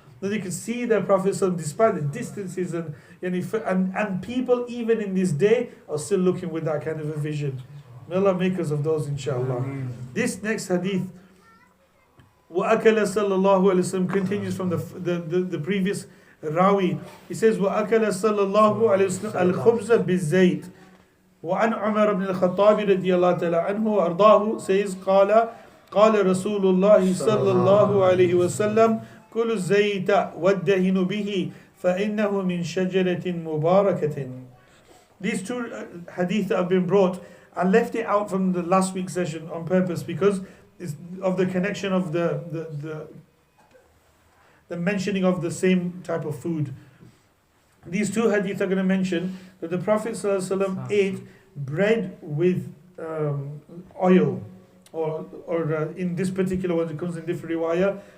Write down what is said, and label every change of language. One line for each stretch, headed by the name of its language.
English: That they could see their Prophet despite the distances and people even in this day are still looking with that kind of a vision. May Allah make us of those, inshallah. This next hadith,
Arabic: وَأَكَلَ صَلَّى اللَّهُ عَلَيْهِ وسلم,
English: continues from the previous rawi. He says,
Arabic: وَأَكَلَ صَلَّى اللَّهُ عَلَيْهِ وسلم الْخُبْزَ بِالزَّيْتِ. وعن عمر بن الخطاب رضي الله تعالى عنه وأرضاه says قال رسول الله صلى الله عليه وسلم كل الزيت والدهن به فإنه من شجرة مباركة.
English: These two hadith have been brought. I left it out from the last week's session on purpose because it's of the connection of the mentioning of the same type of food. These two hadith are going to mention that the Prophet ﷺ ate bread with oil, or in this particular one, it comes in different riwayah.